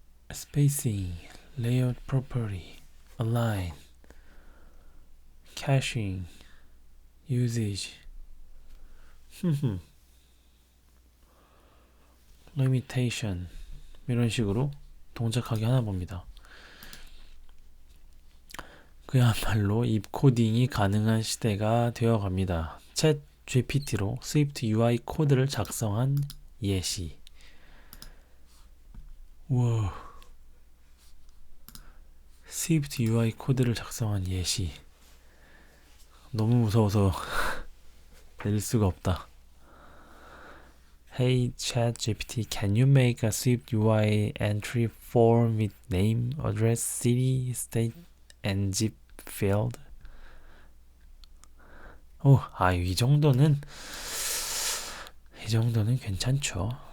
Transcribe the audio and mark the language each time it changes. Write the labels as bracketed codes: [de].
[en] Spacing, layout property, align, caching, usage, limitation [ko] 이런 식으로 동작하게 하나 봅니다. 그야말로 입코딩이 가능한 시대가 되어갑니다. 챗 GPT로 스위프트 UI 코드를 작성한 예시. 우와. 스위프트 UI 코드를 작성한 예시. 너무 무서워서 내릴 수가 없다. [en] Hey ChatGPT, can you make a Swift UI entry form with name, address, city, state, and zip field? [ko] 이 정도는 괜찮죠.